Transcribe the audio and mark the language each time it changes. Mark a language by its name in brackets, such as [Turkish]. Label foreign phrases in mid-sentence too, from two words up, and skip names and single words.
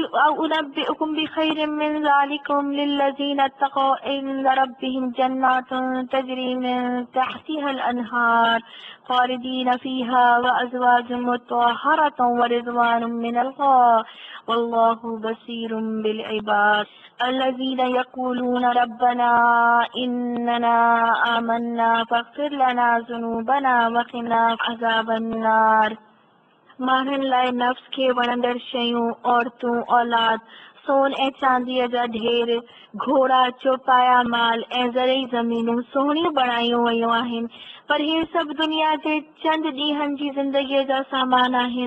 [Arabic] أنبئكم بخير من ذلكم للذين اتقوا عند ربهم جنات تجري من تحتها الأنهار خالدين فيها وأزواج مطهرة ورضوان من الله والله بصير بالعباد الذين يقولون ربنا إننا آمنا فاغفر لنا ذنوبنا وقنا عذاب النار। [Sindhi] माण्हुनि लाइ नफ़्स खे वणंदड़ शयूं, औरतूं, औलाद, सोन ऐं चांदीअ जा ढेर, घोड़ा, चौपाया माल ऐं ज़रई ज़मीनूं सुहिणियूं बणायूं वयूं आहिनि, पर हे सभु दुनिया जे चंद ॾींहंनि जी ज़िंदगीअ जा सामान आहिनि।